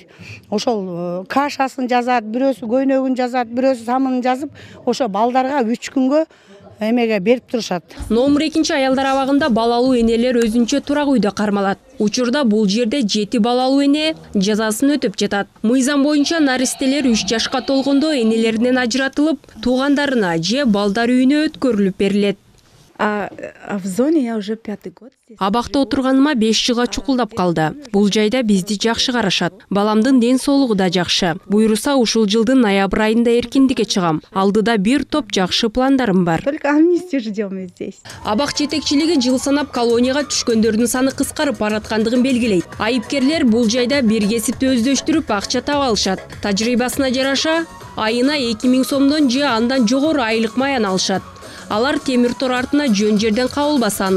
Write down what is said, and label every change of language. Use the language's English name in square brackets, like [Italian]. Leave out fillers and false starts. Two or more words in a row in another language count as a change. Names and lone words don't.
[Kyrgyz] Ошол кашасын жазат, бирөөсү көйнөгүн жазат, бирөөсү самынын жазып, ошо балдарга 3 күнгө эмеге берип турушат. Номер 2 аялдар абагында балалуу энелер өзүнчө турак үйдө кармалат. Учурда бул жерде 7 балалуу эне жазасын өтөп жатат. Мыйзам боюнча наристелер 3 жашка толгондо энелеринен ажыратылып, туугандарына же балдар үйүнө өткөрүлүп берилет. [Russian] А в зоне я уже 5-й год. [Kyrgyz] Абакта отурганыма 5 жылга чукулдап калды. Бул жайда бизди жакшы карашат. Баламдын ден соолугу да жакшы. Буйруса ушул жылдын ноябрь айында эркиндикке чыгам. Алдыда бир топ жакшы пландарым бар. [Russian] Только амнистию ждем здесь. [Kyrgyz] Абак жетекчилиги жыл санап колонияга түшкөндөрдүн саны кыскарып бараткандыгын белгилейт. Айыпкерлер бул жайда бир кесипти өздөштүрүп акча таба алышат. Тажрыйбасына жараша айына 2000 сомдон же андан жогору айлык маян алышат. Алар темир тор артына жөн жерден кабылбасы анык.